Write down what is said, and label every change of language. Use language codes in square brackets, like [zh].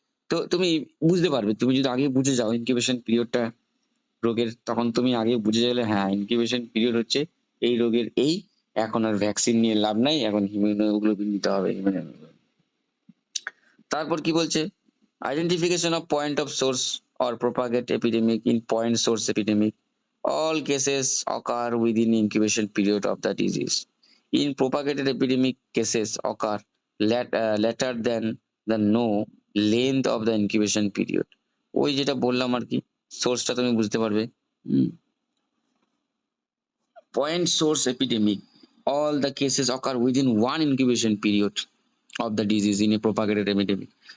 [bn] তো তুমি বুঝতে পারবে, তুমি যদি আগে বুঝে যাও ইনকিউবেশন পিরিয়ডটা রোগের, তখন তুমি আগে বুঝে গেলে হ্যাঁ ইনকিউবেশন পিরিয়ড হচ্ছে এই রোগের এই, এখন আর ভ্যাকসিন নিয়ে লাভ নাই, এখন হিমোগ্লোবিন দিতে হবে। তারপর কি বলছে? [en] Identification of point of source or propagate epidemic in point source epidemic, all cases occur within incubation period of the disease. In propagated epidemic cases occur later than the no length of the incubation period. [bn] ওই যেটা বললাম আর কি, সোর্সটা তুমি বুঝতে পারবে। [en] Point source epidemic, all the cases occur within one incubation period of the disease in a propagated epidemic.